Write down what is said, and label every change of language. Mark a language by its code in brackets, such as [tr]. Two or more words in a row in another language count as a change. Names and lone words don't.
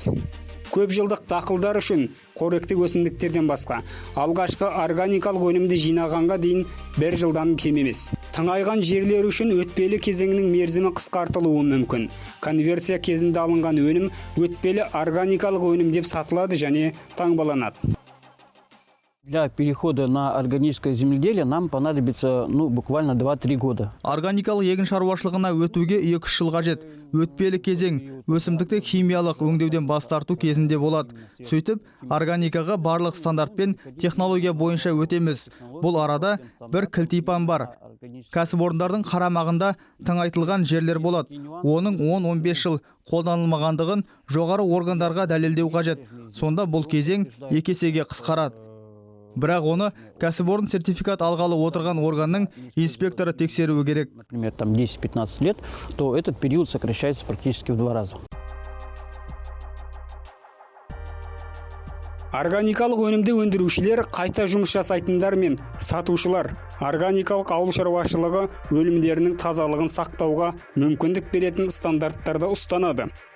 [kk] Көп жылдық дақылдар үшін қоректік өсімдіктерден басқа алғашқы органикалық өнімді жинағанға дейін 1 жылдан кем емес. Тыңайған жерлер үшін өтпелі кезеңінің мерзімі қысқартылуы мүмкін. Конверсия кезінде алынған өнім өтпелі органикалық өнім деп сатылады және таңбаланады. [ru] Для перехода на органическое земледелие нам понадобится буквально 2-3 года. [kk] Органикалық егін шаруашылығына өтуге 2-3 жыл қажет. Өтпелі кезең өсімдікті химиялық өңдеуден бас тарту кезінде болады. Сөйтіп, органикаға барлық стандарт пен технология бойынша өтеміз. Бұл арада бір кілтипан бар. Кәсіпорындардың қарамағында тыңайтылған жерлер болады. Оның 10-15 жыл қолданылмағандығын жоғары органдарға дәлелдеу қажет. Сонда бұл кезең 2 есеге қысқарады. Бірақ оны кәсіпорын сертификат алғалы отырған органның инспекторы тексеруі керек. [ru] Например, там 10-15 лет, то этот период сокращается практически в 2 раза. [kk] Органикалық өнімді өндірушілер, қайта жұмыс жасайтындар мен сатушылар органикалық ауыл шаруашылығы өнімдерінің тазалығын сақтауға мүмкіндік беретін стандарттарды ұстанады.